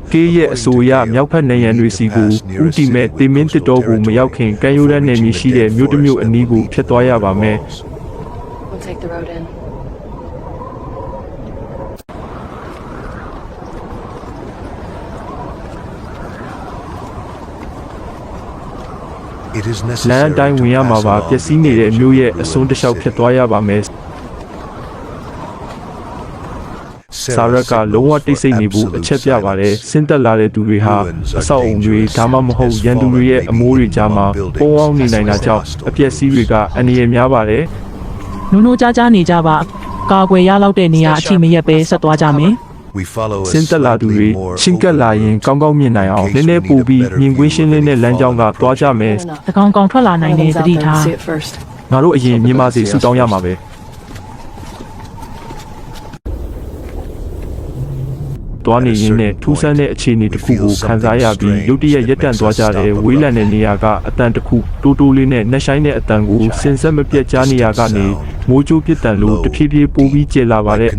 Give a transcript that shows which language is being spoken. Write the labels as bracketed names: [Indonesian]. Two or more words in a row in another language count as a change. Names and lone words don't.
[Burmese] ကေးရဲ့အဆိုအရမြောက်ဖက်နေရန်တွေစီကိုဥတီမဲ့တေမင်းတစ်တော်ကိုမရောက်ခင်ကံရိုးတဲ့နယ်မြေရှိတဲ့မြို့တစ်မြို့အနီးကိုဖျက်သွားရပါမယ် [English] We'll take the road in. It is [Burmese] လမ်း [English] necessary [Burmese] အတိုင်းဝင်ရ [English] to [Burmese] မှာ [English] pass [Burmese] ပါ [English] along [Burmese] ပျက်စီးနေတဲ့မြို့ရဲ့အစွန်းတစ်လျှောက်ဖျက်သွားရပါမယ် စာရက်ကလုံးဝတိတ်ဆိတ်နေဖို့အချက်ပြပါတယ်ဆင်းသက်လာတဲ့သူတွေဟာအဆောက်အုံတွေဒါမှမဟုတ်ရန်သူတွေရဲ့အမိုးတွေကြားမှာပုံအောင်နေနိုင်တာကြောင့်အပျက်စီးတွေကအန္တရာယ်များပါတယ် နိုးနိုးကြားကြားနေကြပါကာကွယ်ရလောက်တဲ့နေရာအထိမရက်ပဲဆက်သွားကြမယ် [English] We follow a [Burmese] ဆင်းသက်လာသူတွေ [English] slightly more [Burmese] ရှင်းကပ်လာရင်ကောင်းကောင်းမြင်နိုင်အောင်နည်းနည်းပိုပြီးမြင်ကွင်းရှင်းလင်းတဲ့လမ်းကြောင်းကသွားကြမယ် တကောင်ကောင်ထွက်လာနိုင်တဲ့သတိထား [English] See it first. [Burmese] ငါတို့အရင်မြင်ပါစေဆူတောင်းရမှာပဲသွားနေရင်းနဲ့ထူးဆန်းတဲ့အခြေအနေတစ်ခုကိုခံစားရပြီးရုတ်တရက်ရက်တန့်သွားကြတဲ့ဝေးလံတဲ့နေရာကအတန်တစ်ခုတိုးတိုးလေးနဲ့နှက်ဆိုင်တဲ့အတန်ကိုစင်ဆက်မပြတ်ကြားနေရကနေမိုးကြိုးပစ်တန်လို့တဖြည်းဖြည်းပိုးပြီးကျလာပါတဲ့